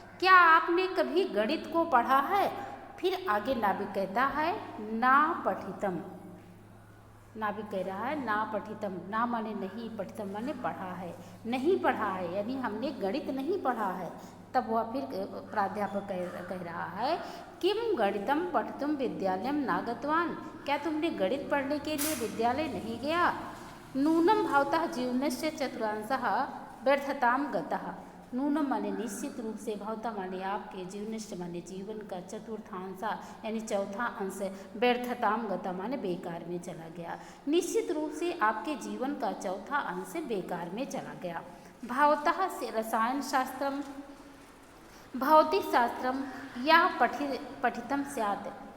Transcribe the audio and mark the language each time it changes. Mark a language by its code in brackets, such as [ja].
[hi] क्या आपने कभी गणित को पढ़ा है। फिर आगे नाविक कहता है, [sa] ना पठितम, [hi] नाविक कह रहा है ना पठितम, ना माने नहीं, पठितम माने पढ़ा है, नहीं पढ़ा है, यानी हमने गणित नहीं पढ़ा है। तब वह फिर प्राध्यापक कह रहा है, [sa] किम गणितम पठितुम विद्यालयम ना गतवान, [hi] क्या तुमने गणित पढ़ने के लिए विद्यालय नहीं गया। [sa] नूनम भवतः जीवनस्य चतुर्थांशः व्यर्थतां गतः। [hi] नूनम माने निश्चित रूप से, भवतः माने आपके, जीवनस्य माने जीवन का, चतुर्थांश यानी चौथा अंश, व्यर्थतां गतः माने बेकार में चला गया। निश्चित रूप से आपके जीवन का चौथा अंश बेकार में चला गया। [sa] भवतः रसायन शास्त्रम, भौतिक शास्त्रम यह पठितम स्यात्।